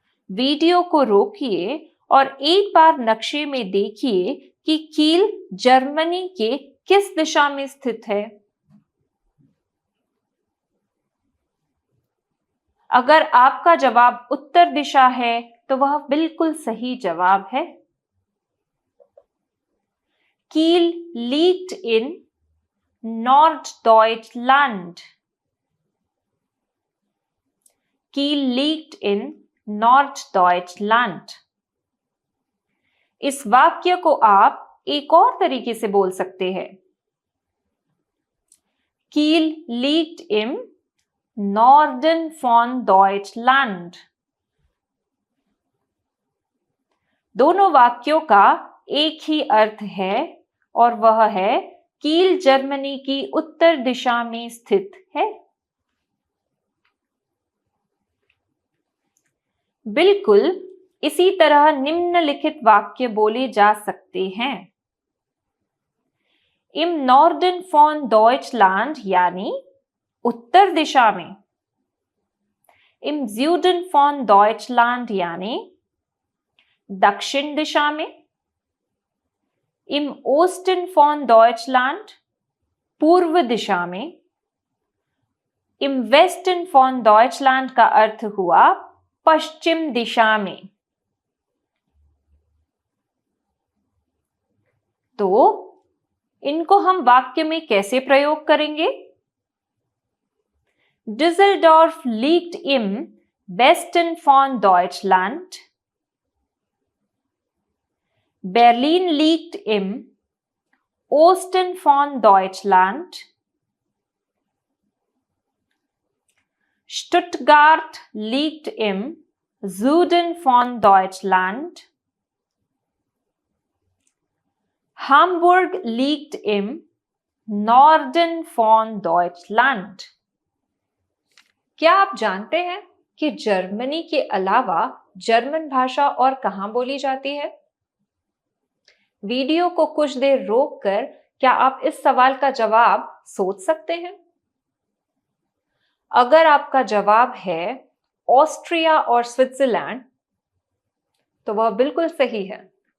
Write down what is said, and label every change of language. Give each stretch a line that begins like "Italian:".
Hindi: Video को रोकिए और एक बार नक्शे में देखिए कि कील जर्मनी के किस दिशा में स्थित है। अगर आपका जवाब उत्तर दिशा है तो वह बिल्कुल सही जवाब है।
German: कील liegt in Norddeutschland. Kiel liegt in Norddeutschland.
Hindi: इस वाक्य को आप एक और तरीके से बोल सकते हैं।
German: Kiel liegt im Norden von Deutschland.
Hindi: दोनों वाक्यों का एक ही अर्थ है और वह है कील जर्मनी की उत्तर दिशा में स्थित है। बिल्कुल इसी तरह निम्नलिखित वाक्य बोले जा सकते हैं।
German: Im Norden von Deutschland
Hindi: यानी उत्तर दिशा में।
German: Im Süden von Deutschland
Hindi: यानी दक्षिण दिशा में।
German: Im Osten von Deutschland
Hindi: पूर्व दिशा में।
German: Im Westen von Deutschland
Hindi: का अर्थ हुआ पश्चिम दिशा में। तो इनको हम वाक्य में कैसे प्रयोग करेंगे?
German: Düsseldorf liegt im Westen von Deutschland. Berlin liegt im Osten von Deutschland. Stuttgart liegt im Süden von Deutschland. Hamburg liegt im Norden von Deutschland.
Hindi: क्या आप जानते हैं कि जर्मनी के अलावा जर्मन भाषा और कहां बोली जाती है? वीडियो को कुछ देर रोककर क्या आप इस सवाल का जवाब सोच सकते हैं? अगर आपका जवाब है ऑस्ट्रिया और स्विट्जरलैंड तो वह बिल्कुल सही है।